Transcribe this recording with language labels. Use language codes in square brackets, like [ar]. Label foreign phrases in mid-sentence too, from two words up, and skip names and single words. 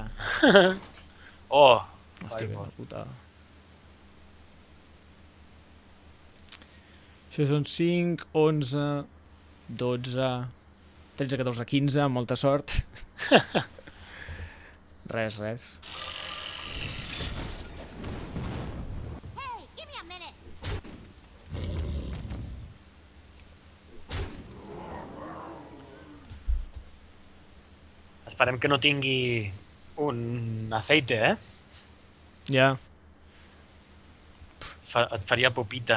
[ca] Oh! Hòstia, que Fireball. putada. Això són 5, 11, 12, 13, 14, 15, amb molta sort. Res. [en] Hey, give me a minute. [ca] Esperem que no tingui un aceite, eh? Ja, Et faria popita.